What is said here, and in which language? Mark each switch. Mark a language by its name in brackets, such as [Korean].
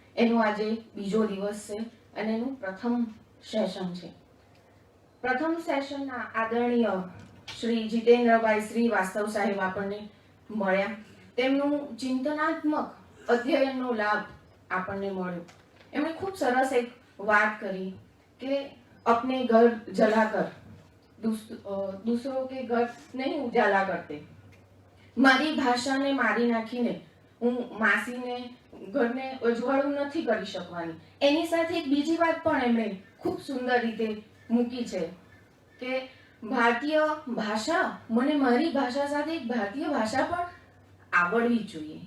[Gujarati] એનો આજે બીજો દિવસ છે અને એનું પ્રથમ સેશન છે. પ્રથમ સેશનના આદરણીય શ્રી જીતેન્દ્રભાઈ શ્રીવાસ્તવ સાહેબ આપણને મળ્યા. તેમનું ચિંતનાત્મક અધ્યયનનો લાભ આપણને મળ્યો. એમણે ખૂબ સરસ એક વાત કરી કે [Hindi] अपने घर जलाकर दूसरों के घर नहीं उजाला करते. [Gujarati] મારી ભાષાને મારી નાખીને હું માસીને ઘરને અજવાળું નથી કરી શકવાની. એની સાથે એક બીજી વાત પણ એમણે ખૂબ સુંદર રીતે મૂકી છે કે ભારતીય ભાષા, મને મારી ભાષા સાથે એક ભારતીય ભાષા પણ આવડવી જોઈએ.